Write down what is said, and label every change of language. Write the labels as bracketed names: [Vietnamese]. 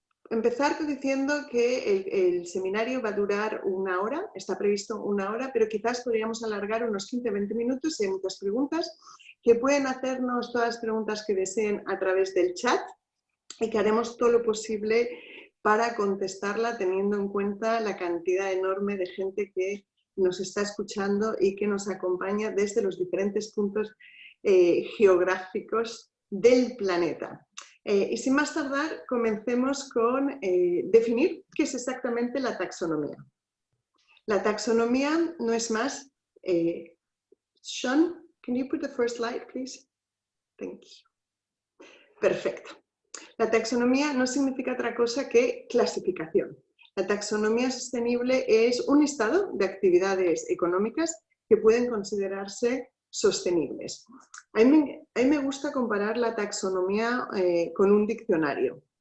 [Spanish] Empezar diciendo que el seminario va a durar 1 hora, está previsto 1 hora, pero quizás podríamos alargar unos 15-20 minutos si hay muchas preguntas, que pueden hacernos todas las preguntas que deseen a través del chat y que haremos todo lo posible para contestarla teniendo en cuenta la cantidad enorme de gente que nos está escuchando y que nos acompaña desde los diferentes puntos geográficos del planeta. Y sin más tardar, comencemos con definir qué es exactamente la taxonomía. La taxonomía no es más... [English] Sean, can you put the first slide, please? Thank you. [Spanish] Perfecto. La taxonomía no significa otra cosa que clasificación. La taxonomía sostenible es un listado de actividades económicas que pueden considerarse sostenibles. A mí me gusta comparar la taxonomía con un diccionario.